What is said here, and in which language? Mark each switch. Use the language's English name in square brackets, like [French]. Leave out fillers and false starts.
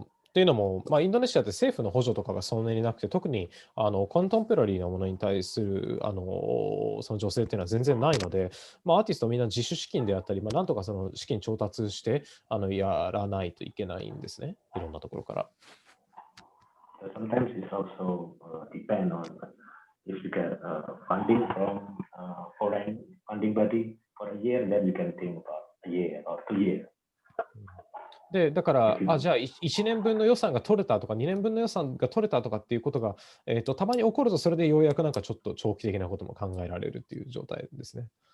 [Japanese] っていうのも、インドネシアって政府の補助とかがそんなになくて、特にコンテンポラリーなものに対するその助成っていうのは全然ないので、アーティストみんな自主資金であったり、なんとかその資金調達してやらないといけないんですね、いろんなところから。 [English] Sometimes it's also depend on if you get funding from foreign funding body for a year, then you can think about a year or 2 years. [Japanese] で、だから、じゃあ1年分の予算が取れたとか、2年分の予算が取れたとかっていうことが、たまに起こると、それでようやくなんかちょっと長期的なことも考えられるっていう状態ですね。